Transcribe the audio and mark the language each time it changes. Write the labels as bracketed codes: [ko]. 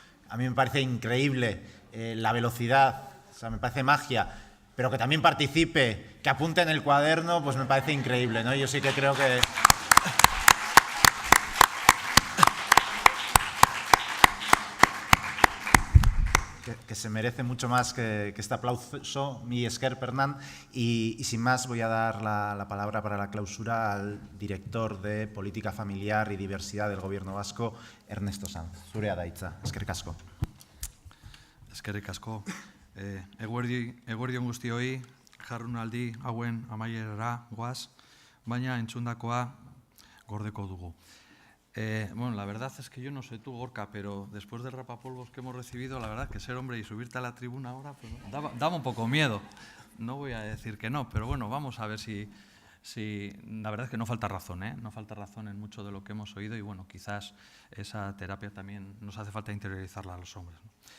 [es] A mí me parece increíble la velocidad, o sea, me parece magia, pero que también participe, que apunte en el cuaderno, pues me parece increíble, ¿no? Yo sí que creo que se merece mucho más que este aplauso, [eu] mi esker, [es] Pernán. Y sin más, voy a dar la palabra para la clausura al director de Política Familiar y Diversidad del Gobierno Vasco, Ernesto Sanz. [eu] Zurea da hitza. Eskerrik asko. Eskerrik asko. Eguerdion guztioi, jardunaldi hauen amaierara goaz, baina entzundakoa gordeko dugu. [es] Bueno, la verdad es que yo no sé tú, Gorka, pero después del rapapolvos que hemos recibido, la verdad que ser hombre y subirte a la tribuna ahora, pues, daba un poco miedo. No voy a decir que no, pero bueno, vamos a ver si la verdad es que no falta razón, ¿eh? No falta razón en mucho de lo que hemos oído y bueno, quizás esa terapia también nos hace falta interiorizarla a los hombres, ¿no?